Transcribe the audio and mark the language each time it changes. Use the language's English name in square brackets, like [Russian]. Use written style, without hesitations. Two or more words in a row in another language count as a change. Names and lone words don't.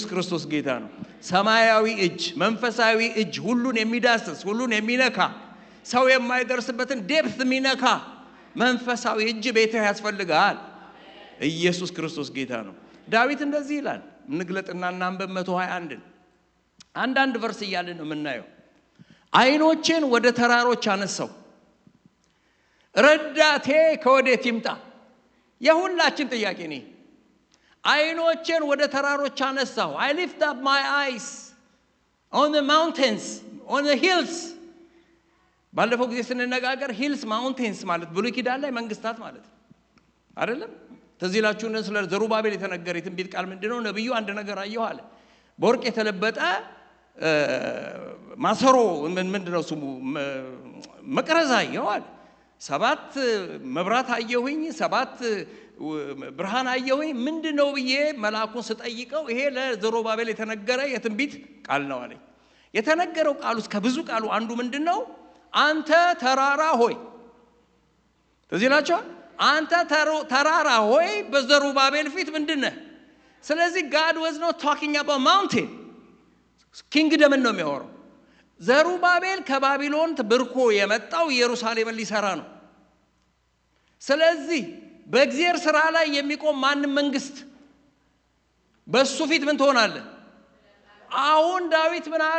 [Amharic] ክርስቶስ ጌታ ነው። ሰማያዊ እጅ፣ መንፈሳዊ እጅ፣ ሁሉን የሚዳስስ ሁሉን የሚነካ ሰው የማይደርስበትን ዴፕት የሚነካ መንፈሳዊ እጅ ቤትህ ያስፈልጋል። ኢየሱስ ክርስቶስ ጌታ ነው። ዳዊት እንደዚህ ይላል። እንግለጥና እናንበብ 121 አንዳንድ ቨርስ እያልን ነው የምናየው። አይኖቼን ወደ ተራሮች አነሳው፣ ረዳቴ ከወዴት ይምጣ? የሁላችን ጥያቄ ነው። አይኖቼን ወደ ተራሮች አነሳው። [English] I lift up my eyes on the mountains, on the hills። [Amharic] ባለፈው ጊዜ ስንነጋገር [English] hills mountains [Amharic] ማለት ብሉይ ኪዳን ላይ መንግስታት ማለት አይደለም። ተዚላችሁ ነው ስለ ዘሩባቤል የተነገረ የትንቢት ቃል ምንድነው? ነብዩ አንድ ነገር አየሁ አለ። በወርቅ የተለበጠ ማሰሮ ምንድነው ስሙ? መቅረዝ አየሁ አለ። 7 መብራት አየሁኝ፣ 7 ብርሃን አየሁኝ። ምንድነው ብዬ መልአኩን ስጠይቀው ይሄ ለዘሩባቤል የተነገረ የትንቢት ቃል ነው አለኝ። የተነገረው ቃል ውስጥ ከብዙ ቃሉ አንዱ ምንድነው? አንተ ተራራ ሆይ። ተዚላችሁ አንተ ተራራ ሆይ በዘሩባቤል ፊት ምንድነህ? [English] ስለዚህ God was not talking about mountain. [Amharic] ኪንግደምን ነው የሚያወራው። ዘሩባቤል ከባቢሎን ብርኮ የመጣው ኢየሩሳሌምን ሊሰራ ነው። ስለዚህ በእግዚአብሔር ሥራ ላይ የሚቆም ማንም መንግስት በሱ ፊት ምን ትሆናለህ? አሁን ዳዊት ምን አለ?